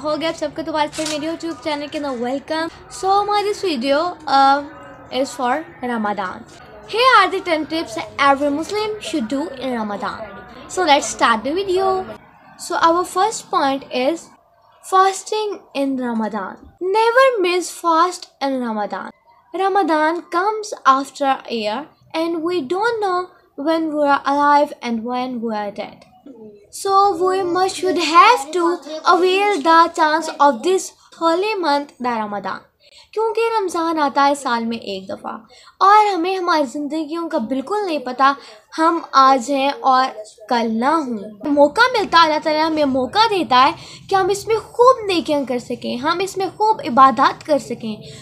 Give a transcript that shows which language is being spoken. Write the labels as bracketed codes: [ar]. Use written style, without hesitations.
[hi] हो गया आप सबको दोबारा से मेरे YouTube channel के अंदर welcome. [en] So my this video is for Ramadan. Here are the 10 tips every Muslim should do in Ramadan. So let's start the video. So our first point is fasting in Ramadan. Never miss fast in Ramadan. Ramadan comes after a year and we don't know when we are alive and when we are dead. So we must should have to avail the chance of this holy month, the Ramadan. [hi] क्योंकि रमज़ान आता है साल में एक दफ़ा और हमें हमारी ज़िंदगियों का बिल्कुल नहीं पता हम आज हैं और कल ना हों. मौका मिलता है, अल्लाह ताला हमें मौका देता है कि हम इसमें खूब नेकियां कर सकें, हम इसमें खूब इबादत कर सकें.